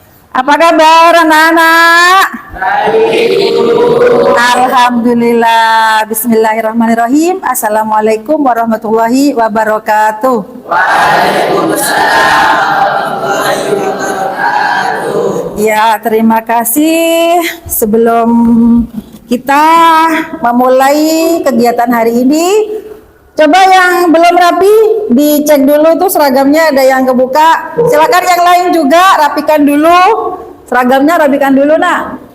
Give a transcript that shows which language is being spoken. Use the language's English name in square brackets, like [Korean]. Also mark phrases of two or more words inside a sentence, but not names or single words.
[Indonesian] Apa kabar anak-anak? Alhamdulillah. [Arabic] بسم الله الرحمن الرحيم. السلام عليكم ورحمة الله وبركاته. وعليكم السلام ورحمة الله وبركاته. [Indonesian] Ya, terima kasih. Sebelum kita memulai kegiatan hari ini, coba yang belum rapi dicek dulu tuh seragamnya ada yang kebuka. Silakan yang lain juga rapikan dulu seragamnya, rapikan dulu nak.